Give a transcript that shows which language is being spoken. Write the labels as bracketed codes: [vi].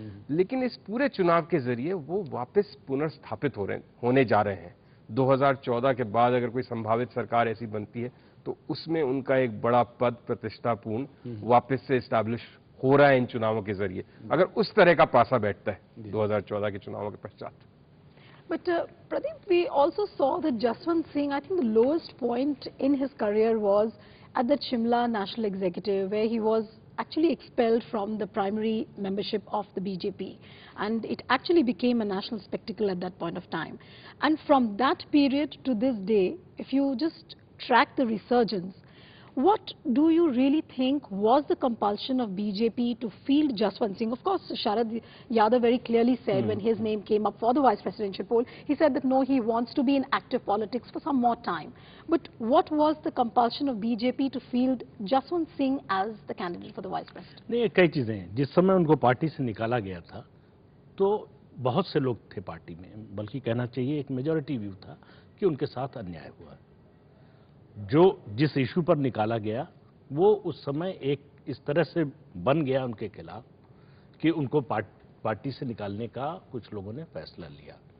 [hi] लेकिन इस पूरे चुनाव के जरिए वो वापस पुनर्स्थापित होने जा रहे हैं। 2014 के बाद अगर कोई संभावित सरकार ऐसी बनती है तो उसमें उनका एक बड़ा पद प्रतिष्ठापूर्ण वापस से इस्टेब्लिश हो रहा है इन चुनावों के जरिए, अगर उस तरह का पासा बैठता है 2014 के चुनावों के पश्चात। [en] But Pradeep, we also saw that Jaswant Singh, I think the lowest point in his career was at the Shimla National Executive, where he was actually expelled from the primary membership of the BJP. And it actually became a national spectacle at that point of time. And from that period to this day, if you just track the resurgence, what do you really think was the compulsion of BJP to field Jaswant Singh? Of course, Sharad Yadav very clearly said when his name came up for the vice presidential poll, he said that no, he wants to be in active politics for some more time. But what was the compulsion of BJP to field Jaswant Singh as the candidate for the vice president? [hi] नहीं, कई चीज़ें हैं। जिस समय उनको party से निकाला गया था तो बहुत से लोग थे पार्टी में, बल्कि कहना चाहिए एक मेजॉरिटी व्यू था कि उनके साथ अन्याय हुआ। जो जिस इशू पर निकाला गया वो उस समय एक इस तरह से बन गया उनके खिलाफ कि उनको पार्टी से निकालने का कुछ लोगों ने फैसला लिया।